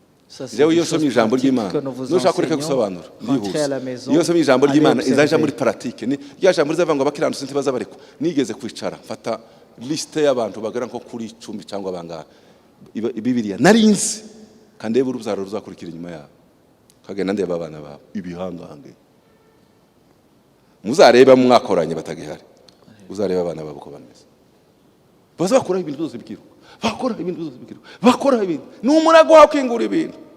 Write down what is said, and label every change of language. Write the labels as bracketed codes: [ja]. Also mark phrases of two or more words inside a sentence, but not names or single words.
[fr] Ça, c'est [rw] jewe [fr] des [rw] iyo [fr] choses [rw] nsomye ijambo [fr] pratiques [rw] ry'Imana [fr] que nous vous [rw] nushaka kureka [fr] enseignons. [rw] gusobanura [fr] Rentrez à la maison, [rw] iyo nsomye ijambo [fr] allez [rw] ry'Imana [fr] observer. [rw] izaja muri pratique ni rya jambo rizavuga ngo abakiranutsi ntibaza barekwa. Nigeze kwicara mfata liste y'abantu bagera nko kuri 10 cyangwa bangahe Bibiliya narinzi kandi urubyaro ruzakurikira inyuma yabo kagenda ndeba abana babo ibihangange muzareba mwakoranye batagihari uzareba abana babo ko bameze baza bakora ibintu byose bikiruka bakora ibintu n'umurago wa kwingura ibintu.